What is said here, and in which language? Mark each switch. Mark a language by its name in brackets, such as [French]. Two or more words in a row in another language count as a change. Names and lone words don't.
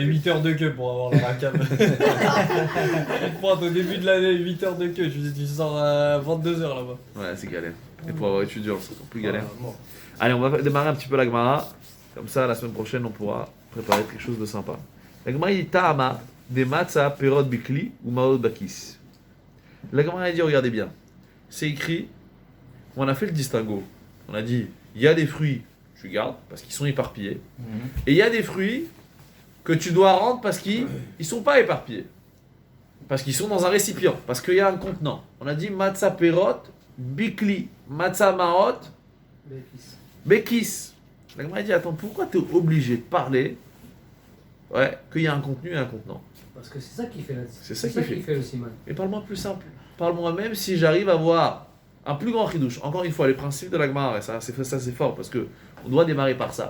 [French] C'est 8 heures de queue pour avoir la cave. On prend au début de l'année 8 heures de queue, tu sors à 22 heures là-bas. Ouais, c'est galère. Et pour avoir étudiant, c'est encore plus galère. Ah, bon. Allez, on va démarrer un petit peu la Gemara. Comme ça, la semaine prochaine, on pourra préparer quelque chose de sympa. La Gemara dit Ta'ama, des [Hebrew] מצא, פירות בכלי [French] ou [Hebrew] מעות בכיס. [French] La Gemara dit, regardez bien. C'est écrit, on a fait le distinguo. On a dit, il y a des fruits, tu gardes parce qu'ils sont éparpillés. Et il y a des fruits que tu dois rendre parce qu'ils ne sont pas éparpillés. Parce qu'ils sont dans un récipient. Parce qu'il y a un contenant. On a dit [Hebrew] מצא פירות, בכלי, מצא מעות, בכיס. [French] La Gemara dit, attends, pourquoi tu es obligé de parler qu'il y a un contenu et un contenant? parce que c'est ça qui fait la C'est ça qui fait. le siman. Et parle-moi plus simple. Parle-moi même si j'arrive à voir un plus grand chidouche. Encore une fois, les principes de la Gemara, ça c'est fort parce que on doit démarrer par ça.